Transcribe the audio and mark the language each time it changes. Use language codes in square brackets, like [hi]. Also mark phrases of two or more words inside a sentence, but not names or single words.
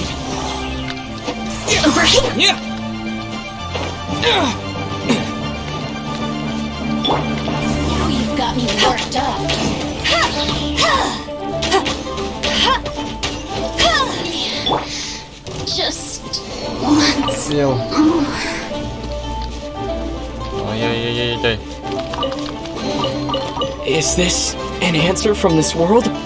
[en] Over here! Now you've got me worked up. Just once. Сел. Ой-ой-ой-ой-ой. Is this an answer from this world?